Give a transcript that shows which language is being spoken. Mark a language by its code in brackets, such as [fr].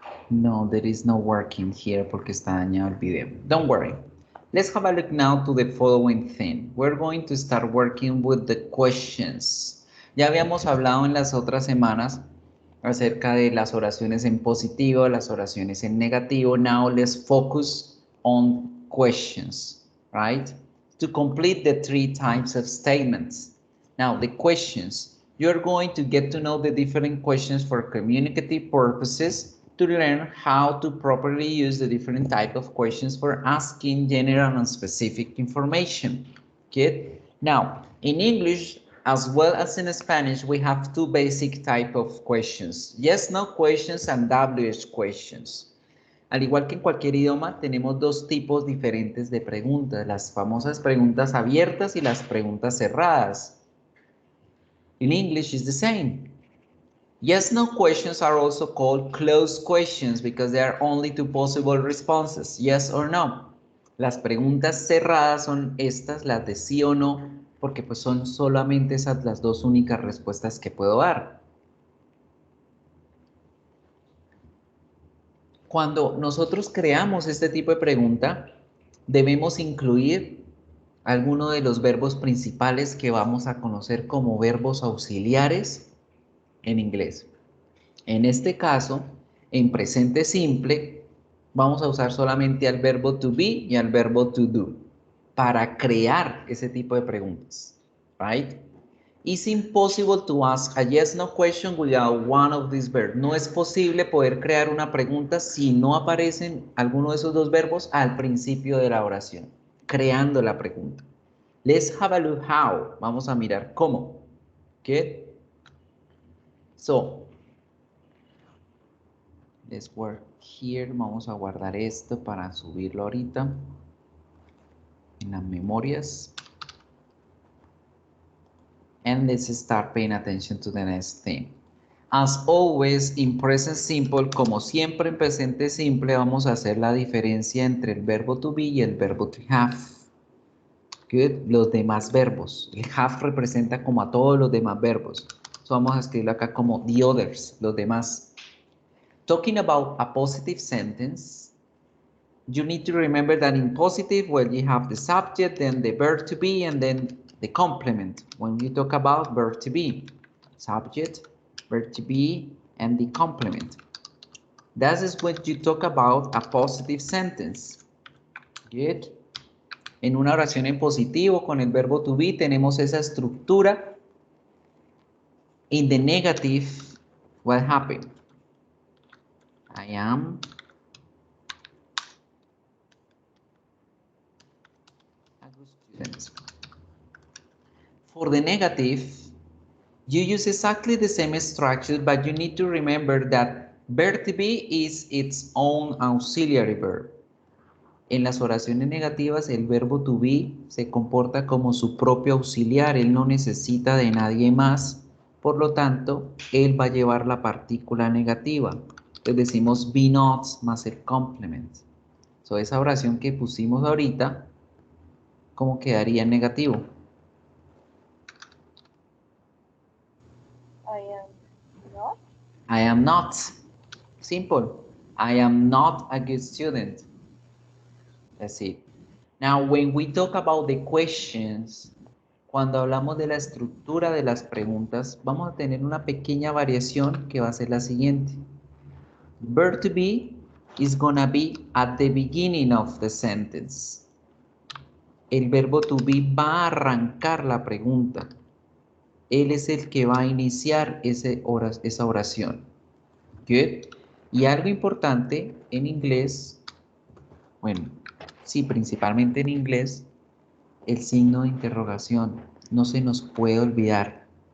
[en] No, there is no working here [es] porque está dañado el video. [en] Don't worry. Let's have a look now to the following thing. We're going to start working with the questions. [es] Ya habíamos hablado en las otras semanas acerca de las oraciones en positivo, las oraciones en negativo. [en] Now let's focus on questions, right? To complete the 3 types of statements. Now the questions. You're going to get to know the different questions for communicative purposes to learn how to properly use the different type of questions for asking general and specific information. Okay? Now, in English, as well as in Spanish, we have 2 basic type of questions. Yes, no questions and WH questions. [es] Al igual que en cualquier idioma, tenemos dos tipos diferentes de preguntas, las famosas preguntas abiertas y las preguntas cerradas. [en] In English is the same. Yes, no questions are also called closed questions because there are only two possible responses, yes or no. [es] Las preguntas cerradas son estas, las de sí o no, porque pues son solamente esas las dos únicas respuestas que puedo dar. Cuando nosotros creamos este tipo de pregunta, debemos incluir alguno de los verbos principales que vamos a conocer como verbos auxiliares en inglés. En este caso, en presente simple, vamos a usar solamente al verbo to be y al verbo to do para crear ese tipo de preguntas, [en] right? It's impossible to ask a yes no question without one of these verbs. [es] No es posible poder crear una pregunta si no aparecen alguno de esos dos verbos al principio de la oración, creando la pregunta. [en] Let's have a look how. [es] Vamos a mirar cómo. [en] Okay? So, let's work here. [es] Vamos a guardar esto para subirlo ahorita en las memorias. [en] And let's start paying attention to the next thing. As always, in present simple, [es] como siempre en presente simple, vamos a hacer la diferencia entre el verbo to be y el verbo to have. [en] Good. [es] Los demás verbos. El have representa como a todos los demás verbos. So vamos a escribirlo acá como [en] the others, [es] los demás. [en] Talking about a positive sentence, you need to remember that in positive, well, you have the subject, then the verb to be, and then the complement. When you talk about verb to be, subject, verb to be, and the complement. That is when you talk about a positive sentence. Good. [es] En una oración en positivo con el verbo to be tenemos esa estructura. [en] In the negative, what happened? I am a good student. For the negative, you use exactly the same structure, but you need to remember that verb to be is its own auxiliary verb. [es] En las oraciones negativas, el verbo to be se comporta como su propio auxiliar, él no necesita de nadie más, por lo tanto, él va a llevar la partícula negativa. Entonces decimos be not más el complement. [en] So, [es] esa oración que pusimos ahorita, ¿cómo quedaría en negativo? [en] I am not. I am not. Simple. I am not a good student. That's it. Now, when we talk about the questions, [es] cuando hablamos de la estructura de las preguntas, vamos a tener una pequeña variación que va a ser la siguiente. [en] Verb to be is gonna be at the beginning of the sentence. [es] El verbo to be va a arrancar la pregunta. Él es el que va a iniciar esa oración. [en] Good. [es] Y algo importante en inglés, bueno, sí, principalmente en inglés, el signo de interrogación no se nos puede olvidar.